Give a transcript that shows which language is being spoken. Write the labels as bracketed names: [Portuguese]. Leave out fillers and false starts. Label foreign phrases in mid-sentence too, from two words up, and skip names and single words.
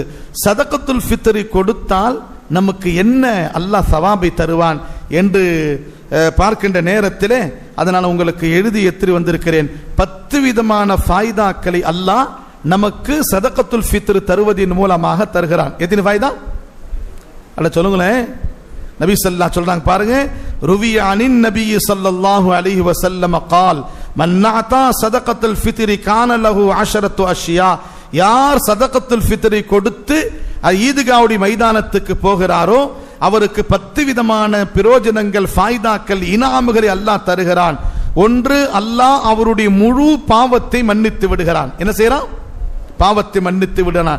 [Arabic] صدقة الفطر [Tamil] கொடுத்தால் நமக்கு என்ன அல்லாஹ் சவாபை தருவான் என்று பார்க்கின்ற நேரத்தில் அதனால் உங்களுக்கு எழுதி எடுத்து வந்திருக்கிறேன். 10 விதமான ஃபாய்தாக்களை அல்லாஹ் நமக்கு [Arabic] صدقة الفطر [Tamil] தருவதின் மூலமாக தருகிறான். எத்தனை ஃபாய்தா அல்ல சொல்லுங்களேன். நபி ஸல்லல்லாஹு சொல்றாங்க பாருங்க, [Arabic] روي عن النبي صلى الله عليه وسلم قال من اعطى صدقه الفطر كان له 10 اشياء. [Tamil] யார் சதகத்துல் ஃபித்ரை கொடுத்து ஈத்காவுடைய மைதானத்துக்கு போகிறாரோ அவருக்கு 10 விதமான பிரயோஜனங்கள், ஃபாய்தாக்கள், இனாமுகளை அல்லாஹ் தருகிறான். ஒன்று, அல்லாஹ் அவருடைய முழு பாவத்தை மன்னித்து விடுகிறான். என்ன செய்யறான்? பாவத்தை மன்னித்து விடுகிறான்.